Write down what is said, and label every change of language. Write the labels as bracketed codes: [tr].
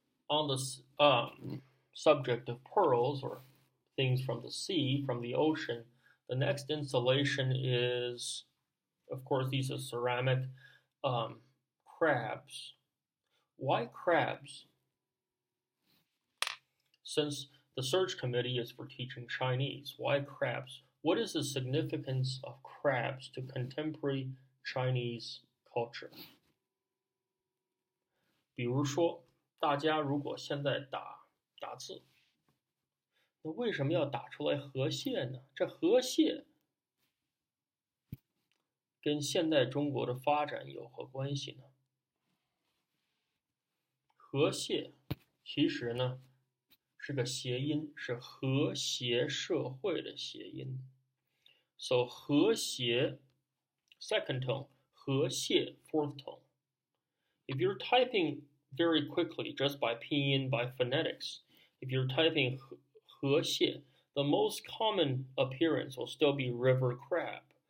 [en] On the subject of pearls, or things from the sea, from the ocean, the next installation is, of course, these are ceramic crabs. Why crabs? Since the search committee is for teaching Chinese, why crabs? What is the significance of crabs to contemporary Chinese culture? [zh] 比如说，大家如果现在打字，那为什么要打出来河蟹呢？这河蟹跟现代中国的发展有何关系呢？河蟹其实呢是个谐音，是和谐社会的谐音。 [en] So 和谐 second tone, 和谐 fourth tone. If you're typing very quickly just by pinyin, by phonetics, if you're typing 河蟹, the most common appearance will still be river crab.